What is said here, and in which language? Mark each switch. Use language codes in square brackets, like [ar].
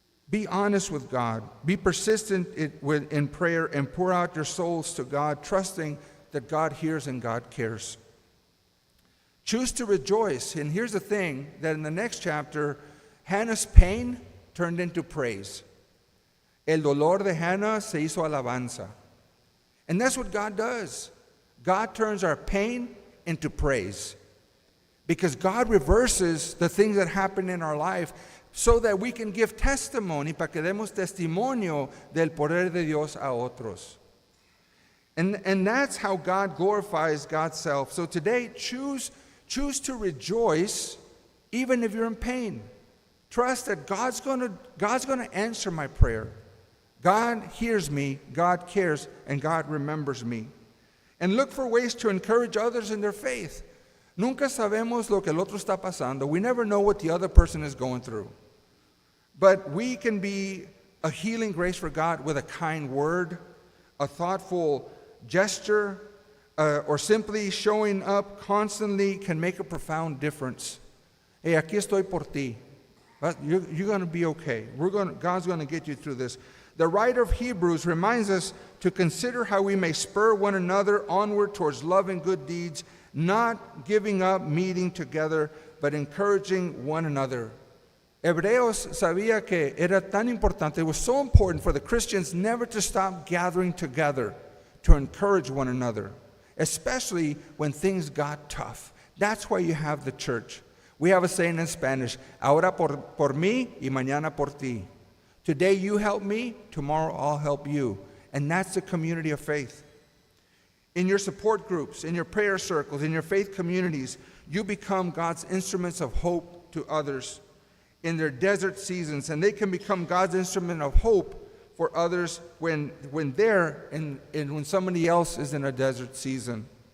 [en] Be honest with God. Be persistent in prayer and pour out your souls to God, trusting that God hears and God cares. Choose to rejoice. And here's the thing, that in the next chapter, Hannah's pain turned into praise. [es] El dolor de Hannah se hizo alabanza. [en] And that's what God does. God turns our pain into praise. Because God reverses the things that happen in our life so that we can give testimony, [es] para que demos testimonio del poder de Dios a otros. [en] And that's how God glorifies God's self. So today, choose to rejoice even if you're in pain. Trust that God's going to answer my prayer. God hears me, God cares, and God remembers me. And look for ways to encourage others in their faith. [es] Nunca sabemos lo que el otro está pasando. [en] We never know what the other person is going through. But we can be a healing grace for God with a kind word, a thoughtful gesture, or simply showing up constantly can make a profound difference. Hey, [es] aquí estoy por ti. [en] You're going to be okay. God's going to get you through this. The writer of Hebrews reminds us to consider how we may spur one another onward towards love and good deeds, not giving up meeting together, but encouraging one another. [es] Hebreos sabía que era tan importante, [en] it was so important for the Christians never to stop gathering together to encourage one another, especially when things got tough. That's why you have the church. We have a saying in Spanish, [es] ahora por mí y mañana por ti. [en] Today you help me, tomorrow I'll help you. And that's the community of faith. In your support groups, in your prayer circles, in your faith communities, you become God's instruments of hope to others in their desert seasons, and they can become God's instrument of hope for others when they're and when somebody else is in a desert season.